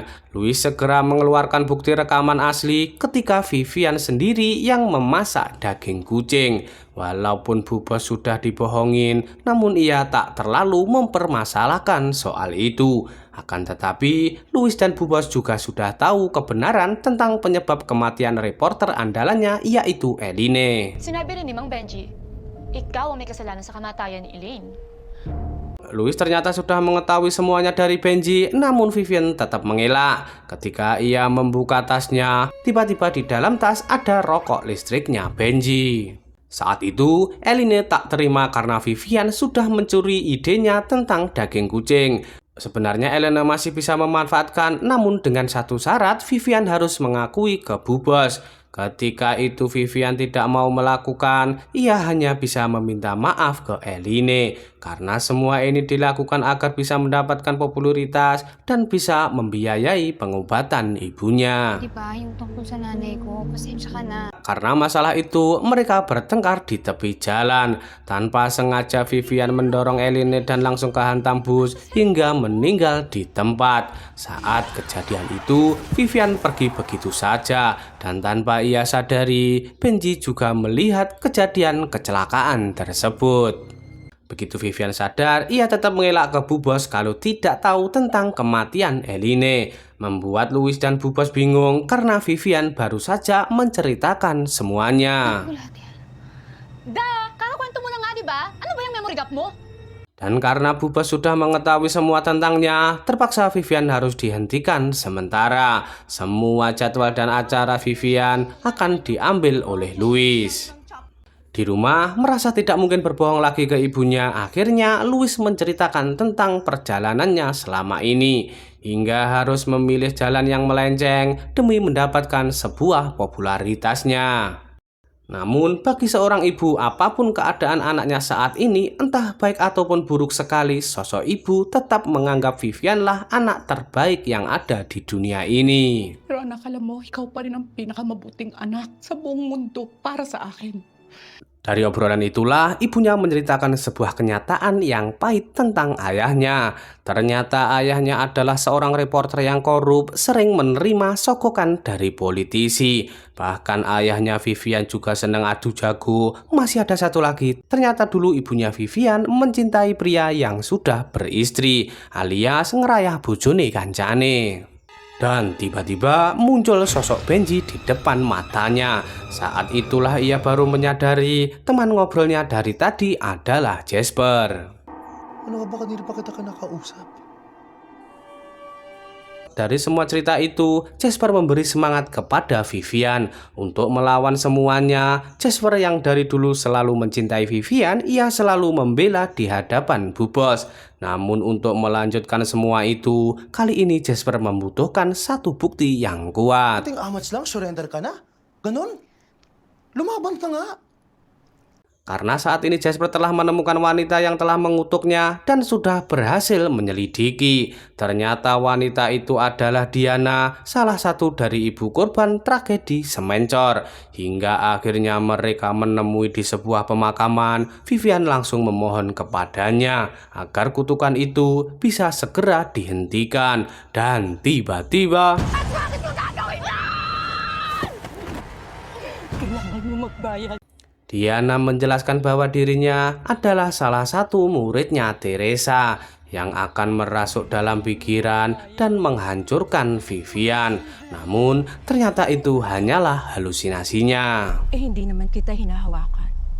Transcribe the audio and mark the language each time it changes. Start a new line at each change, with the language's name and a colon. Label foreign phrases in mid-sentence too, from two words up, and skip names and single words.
Indonesian: Louis segera mengeluarkan bukti rekaman asli ketika Vivian sendiri yang memasak daging kucing. Walaupun Bu Bos sudah dibohongin, namun ia tak terlalu mempermasalahkan soal itu. Akan tetapi, Louis dan Bu Bos juga sudah tahu kebenaran tentang penyebab kematian reporter andalannya, yaitu Eline.
Filipino: Sinabi rin ni Mang Benji, ikaw ang may kasalanan sa kamatayan ni Elaine.
Indonesian: Louis ternyata sudah mengetahui semuanya dari Benji, namun Vivian tetap mengelak. Ketika ia membuka tasnya, tiba-tiba di dalam tas ada rokok listriknya Benji. Saat itu, Eline tak terima karena Vivian sudah mencuri idenya tentang daging kucing. Sebenarnya Eline masih bisa memanfaatkan, namun dengan satu syarat, Vivian harus mengakui ke Bu Bos. Ketika itu Vivian tidak mau melakukan, ia hanya bisa meminta maaf ke Eline. Karena semua ini dilakukan agar bisa mendapatkan popularitas dan bisa membiayai pengobatan ibunya.
Filipino: Diba, yung tungkol sa nanay ko, pasensya ka na.
Indonesian: Karena masalah itu, mereka bertengkar di tepi jalan. Tanpa sengaja Vivian mendorong Eline dan langsung kehantam bus hingga meninggal di tempat. Saat kejadian itu, Vivian pergi begitu saja. Dan tanpa ia sadari, Benji juga melihat kejadian kecelakaan tersebut. Begitu Vivian sadar, ia tetap mengelak ke Bu Bos kalau tidak tahu tentang kematian Eline. Membuat Louis dan Bu Bos bingung karena Vivian baru saja menceritakan semuanya.
Filipino: Kakakwento mo na nga, di ba? Ano ba yung
English: memory gap
Filipino: mo?
Indonesian: Dan karena Bu Bos sudah mengetahui semua tentangnya, terpaksa Vivian harus dihentikan sementara. Semua jadwal dan acara Vivian akan diambil oleh Louis. Di rumah, merasa tidak mungkin berbohong lagi ke ibunya. Akhirnya, Louis menceritakan tentang perjalanannya selama ini, hingga harus memilih jalan yang melenceng demi mendapatkan sebuah popularitasnya. Namun, bagi seorang ibu, apapun keadaan anaknya saat ini, entah baik ataupun buruk sekali, sosok ibu tetap menganggap Vivian lah anak terbaik yang ada di dunia ini.
Filipino: Pero anak, alam mo, ikaw pa rin ang pinakamabuting anak sa buong mundo para sa akin.
Indonesian: Dari obrolan itulah, ibunya menceritakan sebuah kenyataan yang pahit tentang ayahnya. Ternyata ayahnya adalah seorang reporter yang korup, sering menerima sogokan dari politisi. Bahkan ayahnya Vivian juga senang adu jago. Masih ada satu lagi, ternyata dulu ibunya Vivian mencintai pria yang sudah beristri,
Javanese: alias ngerayah bojone kancane.
Indonesian: Dan tiba-tiba muncul sosok Benji di depan matanya. Saat itulah ia baru menyadari teman ngobrolnya dari tadi adalah Jasper.
Filipino: Ano ka ba, kanina pa kita nakausap?
Indonesian: Dari semua cerita itu, Jasper memberi semangat kepada Vivian untuk melawan semuanya. Jasper yang dari dulu selalu mencintai Vivian, ia selalu membela di hadapan Bu Bos. Namun untuk melanjutkan semua itu, kali ini Jasper membutuhkan satu bukti yang kuat.
Filipino: Ating amats lang, surrender ka na? Ganon? Lumaban ka nga.
Indonesian: Karena saat ini Jasper telah menemukan wanita yang telah mengutuknya dan sudah berhasil menyelidiki. Ternyata wanita itu adalah Diana, salah satu dari ibu korban tragedi Semencor. Hingga akhirnya mereka menemui di sebuah pemakaman. Vivian langsung memohon kepadanya agar kutukan itu bisa segera dihentikan. Dan tiba-tiba...
Filipino: Kailangan mo magbayad.
Indonesian: Diana menjelaskan bahwa dirinya adalah salah satu muridnya Teresa yang akan merasuk dalam pikiran dan menghancurkan Vivian. Namun ternyata itu hanyalah halusinasinya.
Filipino: Hindi naman kita hinahawakan.